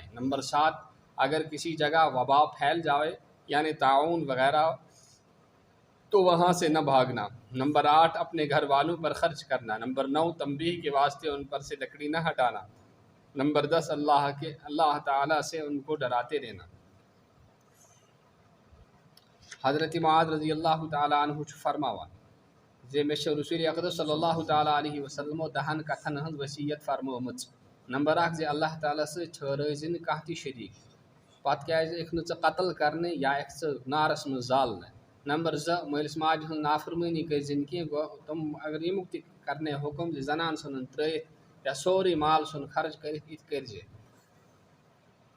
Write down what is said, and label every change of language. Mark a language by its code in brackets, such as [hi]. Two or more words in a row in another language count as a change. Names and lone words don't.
[ur] نمبر 7 اگر کسی جگہ وبا پھیل جائے یعنی طاعون وغیرہ تو وہاں سے نہ بھاگنا. نمبر 8 اپنے گھر والوں پر خرچ کرنا. نمبر 9 تنبیہ کے واسطے ان پر سے لکڑی نہ ہٹانا. نمبر 10 اللہ تعالیٰ سے ان کو ڈراتے رہنا. [ks] حضرت معاذ [ar] رضی اللہ تعالیٰ عنہ [ks] فرماوا زِ مےٚ چھِ رسول اقدس [ar] صلی اللہ تعالیٰ علیہ وسلمو [ks] 10 کتھن ہٕنٛز وصیت فرمٲمٕژ. نمبر 1 زِ اللہ تعالیٰ سۭتۍ ٹھہرٲیزِ نہٕ کانٛہہ تہِ شریٖک. پتہٕ کیٛازِ یِکھ نہٕ ژٕ قتل کرنہِ یا یِکھ ژٕ نارس منٛز زالنہٕ. نمبر 2 مٲلِس ماجہِ ہٕنٛز نافرمٲنی کٔرزِ نہٕ کینٛہہ. گوٚو تِم اگر ییٚمیُک تہِ کرنے حُکم زِ زنان ژھٕنُن ترٲیِتھ یا سورُے مال ژھُن خرچ کٔرِتھ یِتہِ کٔرزِ.